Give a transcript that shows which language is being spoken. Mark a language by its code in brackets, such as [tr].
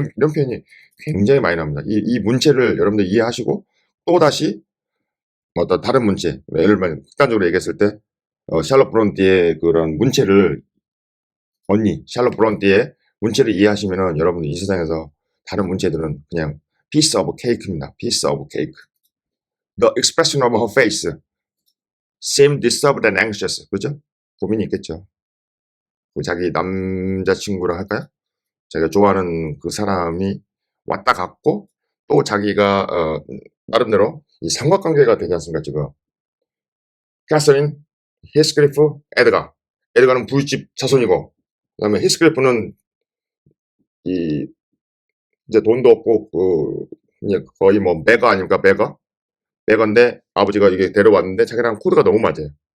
[ko] 이런 표현이 굉장히 많이 나옵니다. 이 문체를 여러분들 이해하시고 또다시 어떤 다른 문체, 예를 들면 극단적으로 얘기했을 때 샬롯 브론티의 그런 문체를 샬롯 브론티의 문체를 이해하시면은 여러분들 이 세상에서 다른 문체들은 그냥 [en] piece of cake [ko] 입니다. [en] piece of cake. The expression of her face seemed disturbed and anxious. [ko] 그죠? 고민이 있겠죠. 자기 남자친구라 할까요? 자기가 좋아하는 그 사람이 왔다 갔고 또 자기가 나름대로 이 삼각관계가 되지 않습니까 지금. 캐서린, 히스클리프, 에드가는 부잣집 자손이고 그 다음에 히스클리프는 이제 돈도 없고 이제 거의 뭐 매거 아닙니까 매거인데 아버지가 이게 데려왔는데 자기랑 코드가 너무 맞아요.